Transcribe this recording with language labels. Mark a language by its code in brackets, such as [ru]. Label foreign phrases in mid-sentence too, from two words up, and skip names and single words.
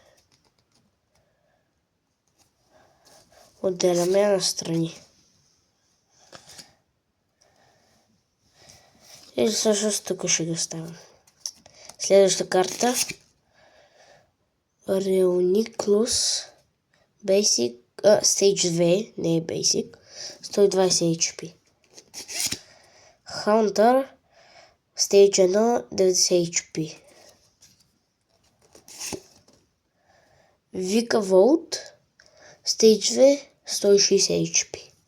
[bg] Отделяме я настрани. И всъщност тук ще ги оставям. Следващата карта Reuniclus [en] Basic Stage [bg] 2, не е Basic, 120 HP. Hunter Stage 1, 90 HP. Vika Volt Stage 2, 160 HP.